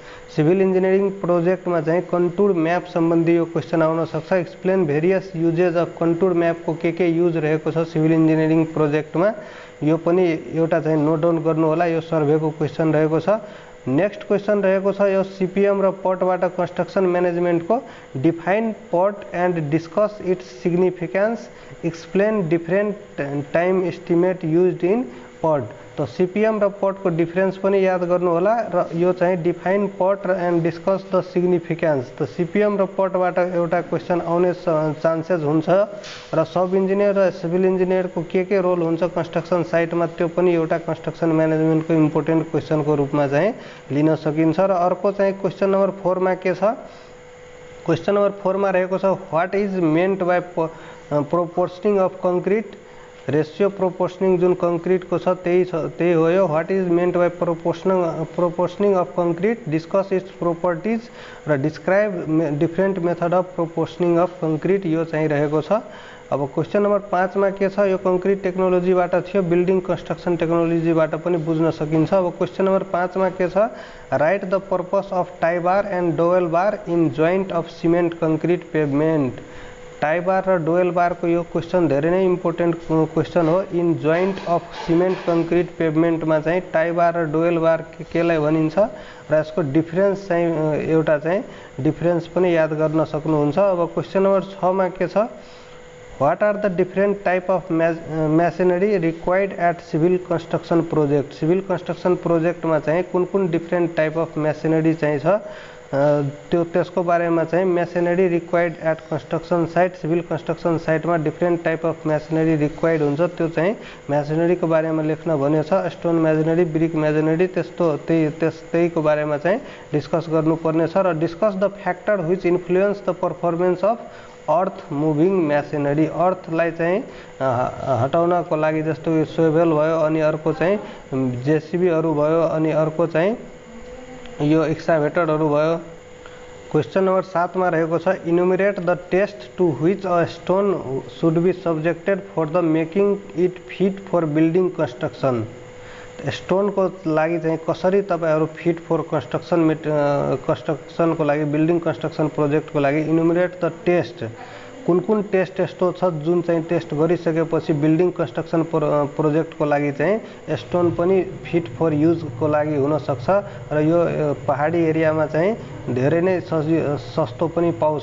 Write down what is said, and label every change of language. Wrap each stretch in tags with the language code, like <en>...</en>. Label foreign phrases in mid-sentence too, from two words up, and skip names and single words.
<en>civil engineering project</en> <ne>में चाहिँ</ne> <en>contour map</en> <ne>सम्बन्धी यो क्वेशन आउन सक्छ।</ne> <en>explain various uses of contour map</en> <ne>को के युज रहेको छ</ne> <en>civil engineering project</en> <ne>में, यो पनि एउटा चाहिँ</ne> <en>note down</en> <ne>गर्नु होला। यो सर्वे को क्वेशन रहेको छ।</ne> <en>next question</en> <ne>रहेको छ, यो सीपीएम र पटबाट</ne> <en>construction management को define PERT and discuss its significance, explain different time estimate used in PERT.</en> <ne>तो सीपीएम र पट को डिफरेंस पनि याद गर्नु होला र यो चाहिँ</ne> <en>define PERT and discuss the significance.</en> <ne>तो सीपीएम र पटबाट एउटा क्वेशन आउने चान्सेस हुन्छ र</ne> <en>sub engineer</en> <ne>र</ne> <en>civil engineer</en> <ne>को के रोल हुन्छ</ne> <en>construction site</en> <ne>में, त्यो पनि एउटा</ne> <en>construction management</en> <ne>को</ne> <en>important question</en> <ne>को रूपमा चाहिँ लिन सकिन्छ। र अर्को चाहिँ</ne> <en>question number</en> <ne>4 मा के छ,</ne> <en>question number</en> <ne>4 मा रहेको छ,</ne> <en>what is meant by proportioning of concrete. ratio proportioning</en> <ne>जुन कंक्रीट को छ त्यही हो यो।</ne> <en>what is meant by proportioning of concrete, discuss its properties र describe different method of proportioning of concrete,</en> <ne>यो चाहिँ रहेको छ। अब</ne> <en>question number</en> <ne>5 मा के छ, यो</ne> <en>concrete technologybata</en> <ne>थियो,</ne> <en>building construction technologybata</en> <ne>पनि बुझ्न सकिन्छ। अब क्वेशन नम्बर 5 मा के छ,</ne> <en>write the purpose of tie bar and dowel bar in joint of cement concrete pavement. tie bar</en> <ne>र</ne> <en>dowel bar</en> <ne>को यो क्वेशन धेरै नै</ne> <en>important question</en> <ne>हो।</ne> <en>in joint of cement concrete pavement</en> <ne>में चाहिँ</ne> <en>tie bar</en> <ne>र</ne> <en>dowel bar</en> <ne>केलाई भनिन्छ र यसको डिफरेन्स चाहिँ एउटा चाहिँ डिफरेन्स पनि याद गर्न सक्नुहुन्छ। अब</ne> <en>question number</en> <ne>6 मा के छ,</ne> <en>what are the different type of machinery required at civil construction project. civil construction project</en> <ne>में चाहिँ कुन कुन</ne> <en>different type of machinery</en> <ne>चाहिँ छ त्यो त्यसको बारेमा चाहिँ</ne> <en>machinery required at construction site, civil construction site में different type of machinery required</en> <ne>हुन्छ, त्यो चाहिँ मेसिनरी को बारेमा लेख्न भनेको छ।</ne> <en>stone masonry, brick masonry,</en> <ne>त्यहीको बारेमा चाहिँ डिस्कस गर्नुपर्ने छ।</ne> <en>र discuss the factor which influence the performance of earth moving machinery.</en> <ne>अर्थलाई चाहिँ हटाउनको लागि जस्तो सोभेल भयो, अनि अर्को चाहिँ जेसीबीहरु भयो, अनि अर्को चाहिँ यो एक्सकाभेटरहरु भयो। क्वेशन नम्बर 7 मा रहेको छ,</ne> <en>enumerate the test to which a stone should be subjected for the making it fit for building construction.</en> <ne>स्टोन को लागि चाहिँ कसरी तपाईहरु</ne> <en>fit for construction</en> <ne>को लागि,</ne> <en>building construction project</en> <ne>को लागि</ne> <en>enumerate the test,</en> <ne>कुन टेस्ट यस्तो छ जुन चाहिँ टेस्ट गरिसकेपछि</ne> <en>building construction projectko</en> <ne>लागि चाहिँ स्टोन पनि</ne> <en>fit for useko</en> <ne>लागि हुन सक्छ र यो पहाडी एरियामा चाहिँ धेरै नै सस्तो पनि पाउँछ।</ne>